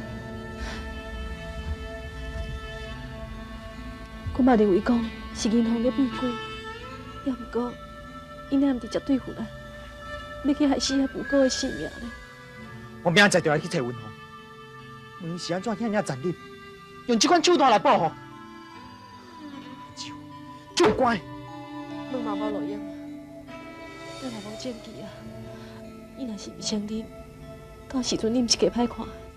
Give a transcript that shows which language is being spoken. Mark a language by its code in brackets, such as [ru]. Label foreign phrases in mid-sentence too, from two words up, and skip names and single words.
[nan] 我嘛认为讲是银行咧变鬼，也毋过，伊那毋是绝对负担，要去害死遐无辜的性命咧。我明仔载就要去找文凤，问伊是安怎遐尔残忍，用这款手段来报复。就乖。问嘛无路用，咱也无证据啊。伊若是毋承认，到时阵你毋是加歹看。